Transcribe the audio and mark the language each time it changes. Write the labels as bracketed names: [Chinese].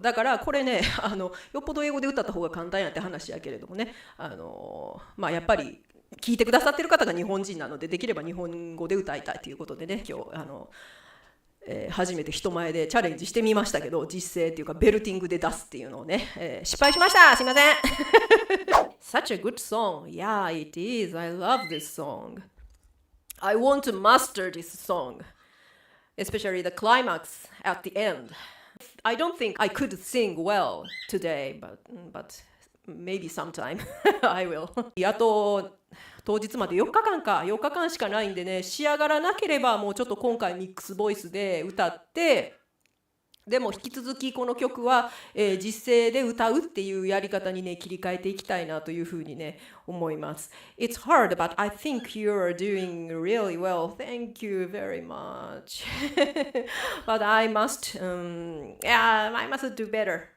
[Japanese] だからこれねよっぽど英語で歌った方が簡単やって話やけれどもね、やっぱり聞いてくださってる方が日本人なので、できれば日本語で歌いたいということでね、今日初めて人前でチャレンジしてみましたけど、実声っていうかベルティングで出すっていうのをね、失敗しました。すいません [English] Such a good song. Yeah, it is. I love this song. I want to master this song, especially the climax at the end. I don't think I could sing well today, but maybe sometime I will. [Japanese] あと当日まで4日間しかないんでね、仕上がらなければもうちょっと今回ミックスボイスで歌って、でも引き続きこの曲は、実声で歌うっていうやり方にね切り替えていきたいなというふうにね思います。 [English] It's hard, but I think you're doing really well. Thank you very much. But I must, yeah, I must do better.